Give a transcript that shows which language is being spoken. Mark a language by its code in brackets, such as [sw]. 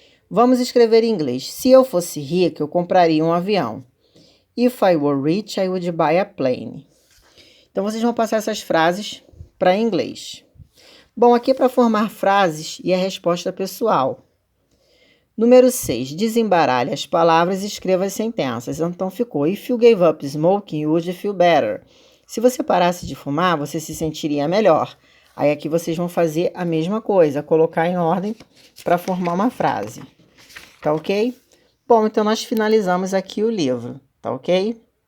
[pt] Vamos escrever em inglês. Se eu fosse rica, eu compraria um avião. [en] If I were rich, I would buy a plane. [pt] Então, vocês vão passar essas frases para inglês. Bom, aqui é para formar frases e a resposta pessoal. Número 6. Desembaralhe as palavras e escreva as sentenças. Então, ficou: [en] If you gave up smoking, you would feel better. [pt] Se você parasse de fumar, você se sentiria melhor. Aí, aqui vocês vão fazer a mesma coisa, colocar em ordem para formar uma frase. Tá ok? Bom, então nós finalizamos aqui o livro. Tá ok?